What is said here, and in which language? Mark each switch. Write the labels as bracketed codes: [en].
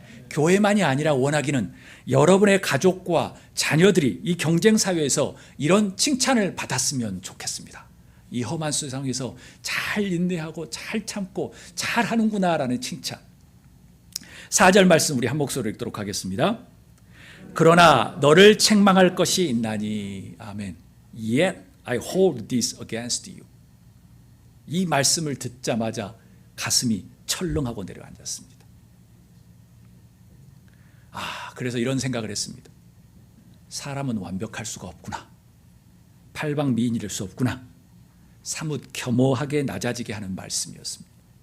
[ko] 교회만이 아니라 원하기는 여러분의 가족과 자녀들이 이 경쟁 사회에서 이런 칭찬을 받았으면 좋겠습니다. 이 험한 세상에서 잘 인내하고 잘 참고 잘 하는구나라는 칭찬. 4절 말씀 우리 한 목소리로 읽도록 하겠습니다. 그러나 너를 책망할 것이 있나니. 아멘. [en] Yet I hold this against you. [ko] 이 말씀을 듣자마자 가슴이 철렁하고 내려앉았습니다. 그래서 이런 생각을 했습니다. 사람은 완벽할 수가 없구나. 팔방미인일 수 없구나. 사뭇 겸허하게 낮아지게 하는 말씀이었습니다.